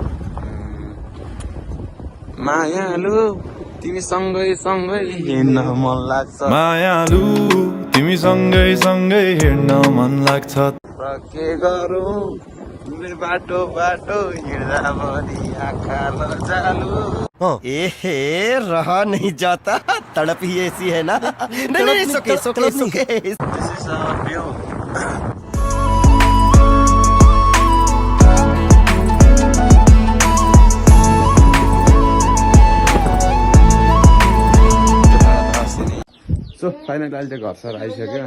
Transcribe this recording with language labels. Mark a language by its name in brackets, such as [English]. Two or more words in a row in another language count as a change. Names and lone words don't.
[Nepali] मायालु तिमी सँगै हिँड्न मन लाग्छ, मायालु तिमी सँगै हिँड्न मन लाग्छ। र के गरौँ बाटो हिँड्दा पनि आँखा लजालु। [Hindi] एहे रहा नहीं जाता, तड़प ही ऐसी है ना। नहीं सुके [English] This is our view. so finally [Nepali] अहिले चाहिँ घर आइसक्यो।